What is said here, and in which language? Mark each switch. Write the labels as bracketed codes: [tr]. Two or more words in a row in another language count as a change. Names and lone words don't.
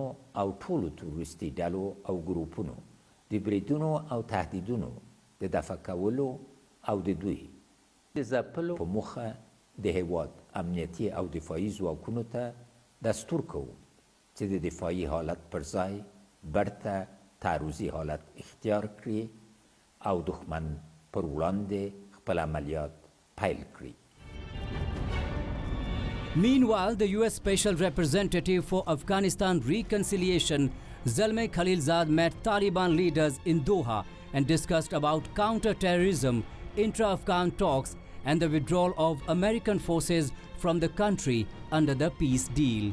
[ps] او ټولو تروریستي ډلو او ګروپونو د بریدونو او تهدیدونو د دفع کولو او د دوی د ځپلو په موخه د هیواد امنیتي او دفاعي ځواکونو ته دستور کوو چې د دفاعي حالت پر ځای برته تعرضي حالت اختیار کړي او دښمن پر وړاندې خپل عملیات پیل کړي. [en] Meanwhile, the U.S. Special Representative for Afghanistan Reconciliation, Zalmay Khalilzad, met Taliban leaders in Doha and discussed about counter-terrorism, intra-Afghan talks and the withdrawal of American forces from the country under the peace deal.